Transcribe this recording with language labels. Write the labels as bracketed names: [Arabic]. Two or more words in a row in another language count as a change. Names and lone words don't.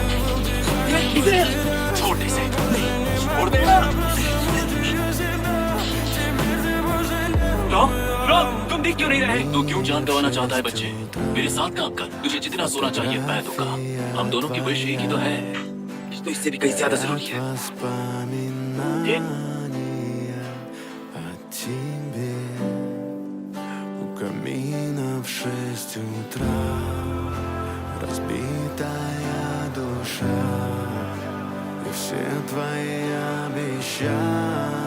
[Hindi] छोड़ दे इसे। छोड़ दे ना। रॉब, तुम दिख क्यों नहीं रहे? तू क्यों जान गंवाना चाहता है बच्चे? मेरे साथ काम कर। तुझे जितना सोना चाहिए मैं दूंगा। हम दोनों की विश एक ही तो है। तो इससे भी कहीं ज्यादा जरूरी है। [Russian] Камина в 6 утра, разбитая душа, и все твои обещания